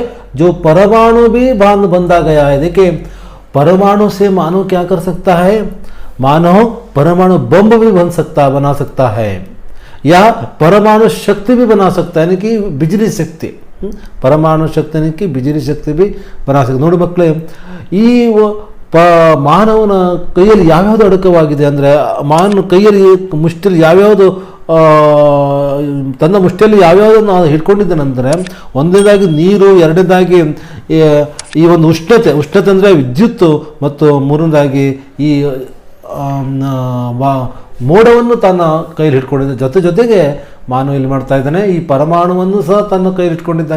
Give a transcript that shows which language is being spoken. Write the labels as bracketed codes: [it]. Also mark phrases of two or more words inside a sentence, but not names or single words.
[hi] जो परमाणु भी बंधा गया है। देखिए परमाणु से मानव क्या कर सकता है? मानव परमाणु बम भी बना सकता है, या परमाणु शक्ति भी बना सकता है, यानी कि बिजली शक्ति। परमाणु शक्ति यानी कि बिजली शक्ति भी बना सकते। [kn] ನೋಡಿ ಮಕ್ಕಳೇ, ಈ ಮಾನವನ ಕೈಯಲ್ಲಿ ಯಾವ್ಯಾವುದು ಅಡಕವಾಗಿದೆ ಅಂದರೆ, ಮಾನವ ಕೈಯಲ್ಲಿ ಮುಷ್ಟಿಯಲ್ಲಿ ಯಾವ್ಯಾವುದು ತನ್ನ ಮುಷ್ಟಿಯಲ್ಲಿ ಯಾವ್ಯಾವುದನ್ನು ಹಿಡ್ಕೊಂಡಿದ್ದಾನೆಂದರೆ, ಒಂದನೇದಾಗಿ ನೀರು, ಎರಡನೇದಾಗಿ ಈ ಒಂದು ಉಷ್ಣತೆ ಅಂದರೆ ವಿದ್ಯುತ್, ಮತ್ತು ಮೂರನೇದಾಗಿ ಈ ಮೋಡವನ್ನು ತನ್ನ ಕೈಲಿ ಹಿಡ್ಕೊಂಡಿದ್ದ ಜೊತೆಗೆ ಮಾನವ ಇಲ್ಲಿ ಮಾಡ್ತಾ ಇದ್ದಾನೆ, ಈ ಪರಮಾಣುವನ್ನು ಸಹ ತನ್ನ ಕೈಲಿ ಇಟ್ಕೊಂಡಿದ್ದಾನೆ.